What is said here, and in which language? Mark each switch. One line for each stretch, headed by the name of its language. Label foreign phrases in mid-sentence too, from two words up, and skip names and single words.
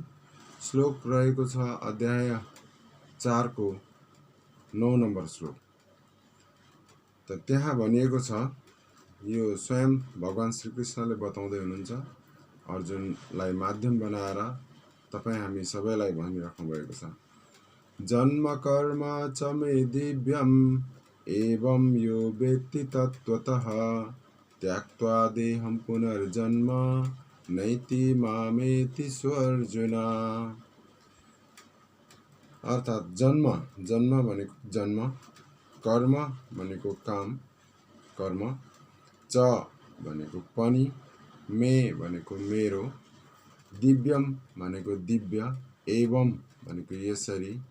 Nepali: श्लोक रहेको छ अध्याय 4 को 9 नम्बर श्लोक। त त्यहाँ भनिएको छ, यो स्वयं भगवान श्रीकृष्णले बताउँदै हुनुहुन्छ, अर्जुनलाई माध्यम बनाएर तपाईँ हामी सबैलाई भनिराख्नु भएको छ।
Sanskrit: जन्म कर्म च मे दिव्यम एवं यो वेत्ति तत्त्वतः त्यक्त्वा देहं पुनर्जन्म नैति मामेति स्वर्जुन।
Nepali: अर्थात् जन्म भनेको जन्म, कर्म भनेको काम कर्म, च भनेको पनि, मे भनेको मेरो, दिव्यम भनेको दिव्य, एवं भनेको यसरी,